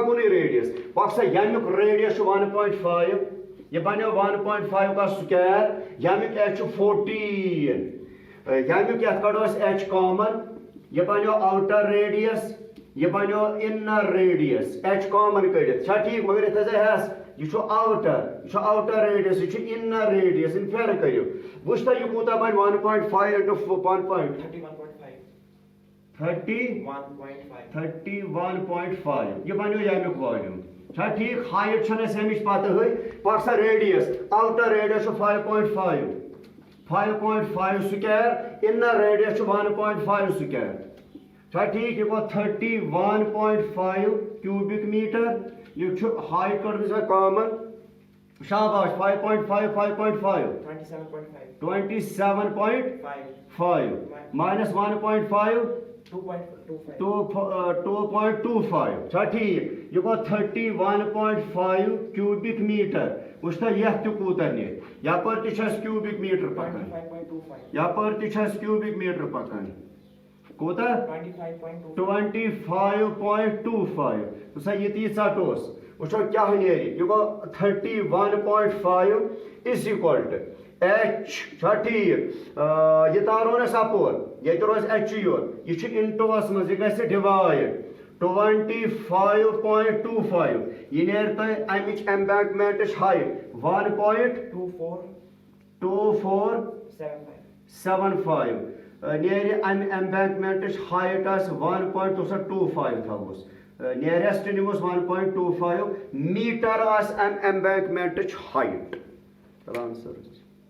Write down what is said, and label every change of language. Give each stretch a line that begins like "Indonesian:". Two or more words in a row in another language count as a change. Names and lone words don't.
Kashmiri: کُنُے ریڈیس پکھ سا ییٚمیُک ریڈیس چھُ 1.5 یہِ بنیو 1.5 کا سُکیر ییٚمیُک ایچ چھُ 14 ییٚمیُک یتھ کڑو أسۍ ایچ کامن یہِ بنیو
English: outer radius
Kashmiri: یہ بنیو
English: inner radius H common
Kashmiri: کڑِتھ چھا ٹھیٖک مگر یتھ ہسا ہٮ۪س یہ چھُ
English: outer radius
Kashmiri: یہ چھُ
English: inner radius
Kashmiri: ان پھیرٕ کٔرِو وٕچھ تۄہہِ یہِ کوٗتاہ بنہِ 1.5 into 31.5 یہِ بنیو ییٚمیُک والیوٗم چھا ٹھیٖک ہایٹ چھنہٕ اَسہِ اَمِچ پتہٕ ہٕے پکھ سا ریڈیس
English: outer radius
Kashmiri: چھُ 5.5 سُکیر
English: inner radius
Kashmiri: چھُ 1.5 سُکیر چھا ٹھیٖک یہِ گوٚو 31.5
English: cubic meter
Kashmiri: یہِ چھُ ہایٹ کٔڑمٕژ وۄنۍ کامن Shabash, 5.5, 5.5. 27.5. 27.5 5. minus 1.5. 2.25. 2.25 چھا ٹھیک یہ گو 31.5
English: cubic meter
Kashmiri: وچھتا یہ تہ کوتاہ نیرِ یپٲرۍ تہِ چھس cubic meter پکان 25.25. یپٲرۍ تہِ چھس
English: cubic meter
Kashmiri: پکان کوتاہ 25.25. 25.25 سا یہ تی ژٹوس وچھو کیا نیرِ یہ گو 31.5
English: is equal to H
Kashmiri: چھا ٹھیک یہ تارو نا سپور یہ روز H یوت یہ چھ انٹوس مز یہ گژھِ ڈیوائڈ 25.25 یہ نیر تہ امچ
English: embankment height
Kashmiri: 1.2475 نیر ام ایمبینکمنٹ ہائٹ آس 1.25 تھوس نیرسٹ نمس 1.25 میٹر آس ام
English: embankment height answer